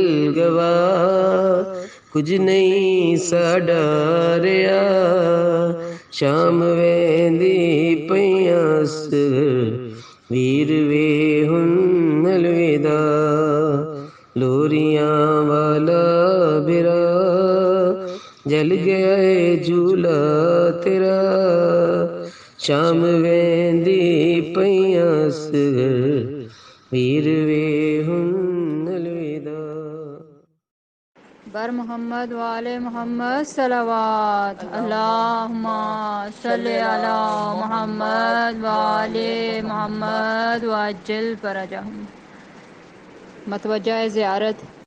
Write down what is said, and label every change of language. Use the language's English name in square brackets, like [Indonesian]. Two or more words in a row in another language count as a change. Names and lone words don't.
[Saraiki] گواہ کچھ نہیں ساڈا ریا شام ویندی پیاں اصغر ویر وے ہن الوداع لوریاں والا برا جل گیا ہے جھولا تیرا شام ویندی پیاں اصغر ویر وے ہن الوداع [Arabic] بر محمد وآل محمد صلوات اللہم صلی علی محمد وآل محمد وعجل فرجہم [Urdu] متوجہ زیارت